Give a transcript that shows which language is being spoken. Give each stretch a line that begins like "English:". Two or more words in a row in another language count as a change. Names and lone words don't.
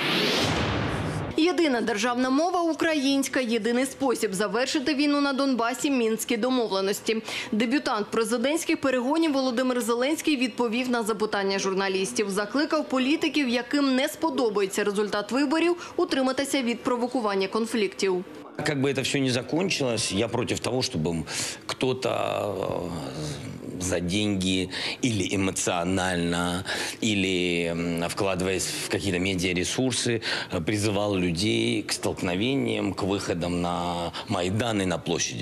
Ukrainian: Єдина державна мова – українська. Єдиний спосіб завершити війну на Донбасі – Мінські домовленості. Дебютант президентських перегонів Володимир Зеленський відповів на запитання журналістів. Закликав політиків, яким не сподобається результат виборів, утриматися від провокування конфліктів.
Russian: Как бы это все ни закончилось, я против того, чтобы кто-то за деньги или эмоционально, или вкладываясь в какие-то медиаресурсы, призывал людей к столкновениям, к выходам на Майдан и на площади.